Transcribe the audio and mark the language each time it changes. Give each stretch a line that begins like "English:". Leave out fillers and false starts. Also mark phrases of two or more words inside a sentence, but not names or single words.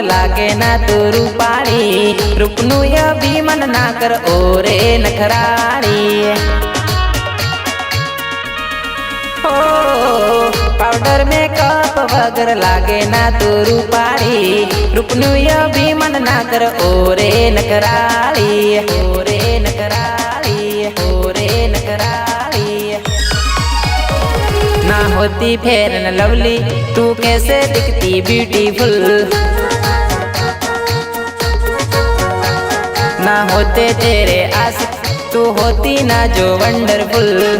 Gujarati: લાગે ના તું રૂપાણી, રૂપનું ભી મન ના કર ઓરે નખરાણી। હો પાઉડર મેકઅપ વગર લાગે ના તું રૂપાણી, રૂપનું ભી મન ના કર ઓરે નખરાણી, ઓરે નખરાણી, ઓરે નખરાણી।
Hindi: ना होती फेयर एंड लवली, तू कैसे दिखती ब्यूटीफुल। ना होते तेरे आशिक, तू होती ना जो वंडरफुल।